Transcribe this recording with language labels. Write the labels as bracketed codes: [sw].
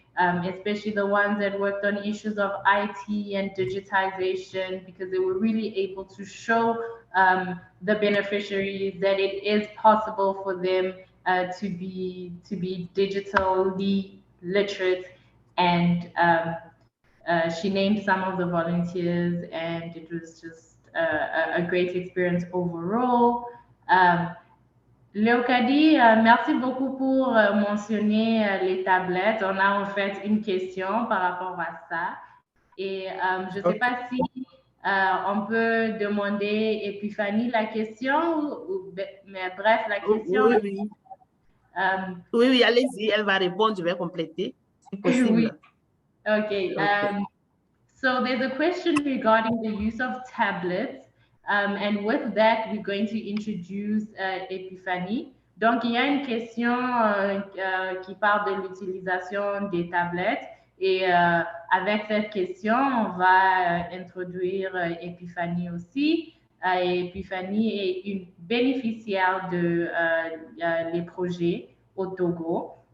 [en] Especially the ones that worked on issues of IT and digitization, because they were really able to show the beneficiaries that it is possible for them to be digitally literate. And she named some of the volunteers, and it was just a great experience overall. [fr] Léocadie, merci beaucoup pour mentionner les tablettes. On a en fait une question par rapport à ça. Et je ne sais pas si on peut demander Epiphanie la question, mais bref, la question. Oui, allez-y, elle va répondre, je vais compléter, si possible. [en] Okay. So there's a question regarding the use of tablets. And with that, we're going to introduce Epiphanie. [fr] Donc, il y a une question qui parle de l'utilisation des tablettes. Et avec cette question, on va introduire Epiphanie aussi. Epiphanie est une bénéficiaire de les projets au Togo.